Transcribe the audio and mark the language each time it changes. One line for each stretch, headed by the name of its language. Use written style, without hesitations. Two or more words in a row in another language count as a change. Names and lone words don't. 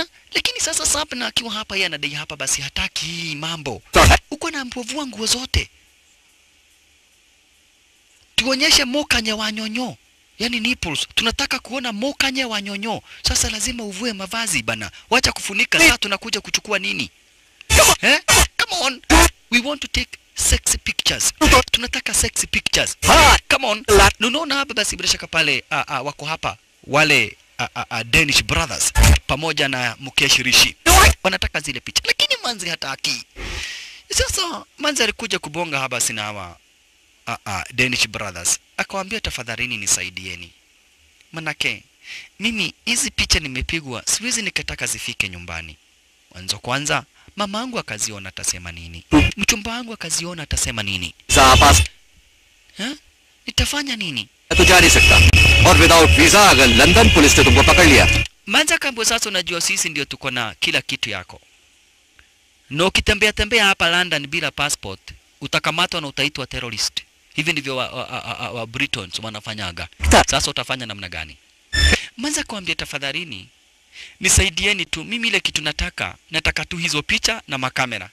Swahili: Lakini sasa Sapna akiwa hapa yeye anadai hapa basi hataki mambo. Uko na mpovua nguo zote. Tuonyeshe mokanye wa nyonyo. Yaani nipples. Tunataka kuona mokanye wa nyonyo. Sasa lazima uvue mavazi bana. Wacha kufunika. Sasa tunakuja kuchukua nini?
English: Come on. We want to take sexy pictures. Tunataka sexy pictures. Come on.
Swahili: Unaona hapa basi bila shaka pale wako hapa wale
English: Danish brothers
Swahili: pamoja na Mukesh Rishi. Wanataka zile picha. Lakini Manzi hataki. Sasa Manzi alikuja kubonga hapa sina hawa
English: Danish brothers.
Swahili: Akawaambia tafadhalini nisaidieni. Manake mimi hizi picha nimepigwa siwezi nikataka zifike nyumbani. Mwanzo kwanza mama yangu akaziona atasema nini? Mchumba wangu akaziona atasema nini? Nitafanya nini?
Hindi: तो जा नहीं सकता और
English: without visa
Hindi: अगर लंदन पुलिस ने तुमको पकड़ लिया.
Swahili: Manza kambo sasa unajua sisi ndio tuko na kila kitu yako. Na ukitembea hapa London bila passport utakamatwa na utaitwa terrorist. Hivi ndivyo wa Britons wanafanyaga. Sasa utafanya namna gani? Manza kuambia tafadhalini nisaidieni tu, mimi ile kitu nataka tu hizo picha na makamera.